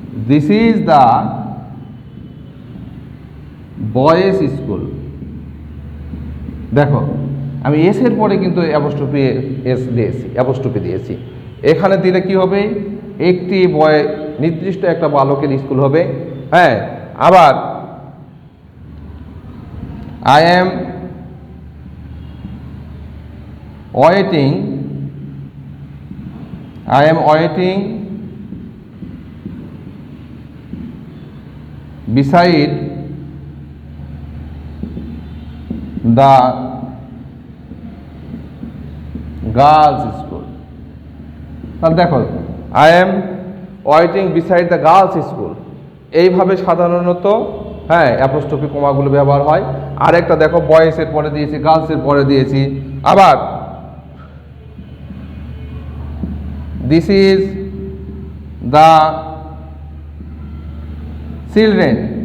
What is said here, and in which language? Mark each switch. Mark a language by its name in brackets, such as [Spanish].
[English] This is the boys school. [Bangla] দেখো আমি S এর পরে কিন্তু অ্যাপোস্ট্রফি এস দিয়েছি, অ্যাপোস্ট্রফি দিয়েছি। এখানে দিলে কি হবে? একটি বয়, নির্দিষ্ট একটা বালকের স্কুল হবে। হ্যাঁ, আবার [English] I am waiting, I am waiting beside the girls school। [Bangla] তাহলে দেখো [English] I am waiting beside the girls school, [Bangla] এইভাবে সাধারণত হ্যাঁ অ্যাপোস্ট্রফি কমাগুলো ব্যবহার হয়। আরেকটা দেখো বয়েসের পরে দিয়েছি, গার্লসের পরে দিয়েছি। [English] আবার this is the children.